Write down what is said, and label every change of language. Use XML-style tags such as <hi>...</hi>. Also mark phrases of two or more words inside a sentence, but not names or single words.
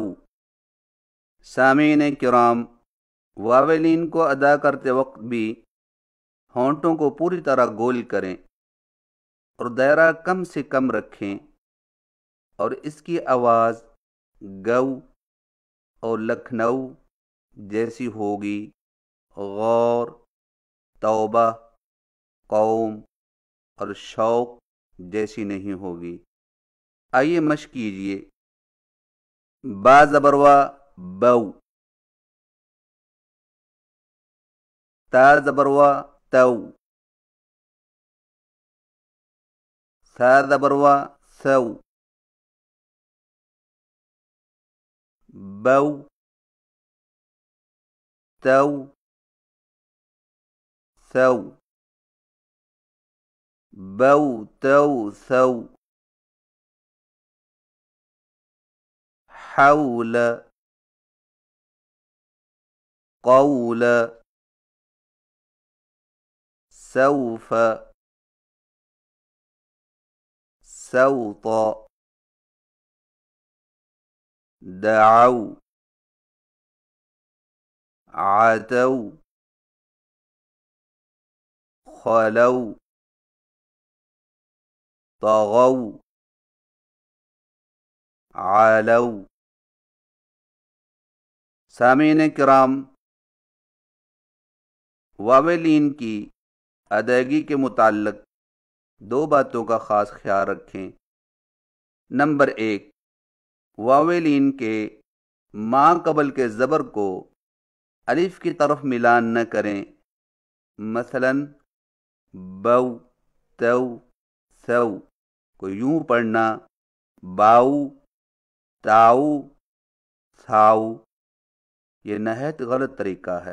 <ur>سامعین کرام، واویلین کو ادا کرتے وقت بھی ہونٹوں کو پوری طرح گول کریں اور دائرہ کم سے کم رکھیں، اور اس کی آواز گو اور لکھنؤ جیسی ہوگی، غور، توبہ، قوم اور شوق جیسی نہیں ہوگی۔ آئیے مشق کیجیے۔ با زبروا بو، تا زبروا تو، ثا زبروا ثو،</ur> <ar>بو تو ثو، بو تو ثو، حول قول، سوف سوط، دعوا عتوا، خلوا طغوا، علو۔</ar> <ur>سامعین کرام، واویلین کی ادائیگی کے متعلق دو باتوں کا خاص خیال رکھیں۔ نمبر 1، واویلین کے ماں قبل کے زبر کو الف کی طرف ملان نہ کریں، مثلا بو، تو، سو کو یوں پڑھنا باؤ، تاؤ، ساؤ، یہ نہایت غلط طریقہ ہے۔</ur>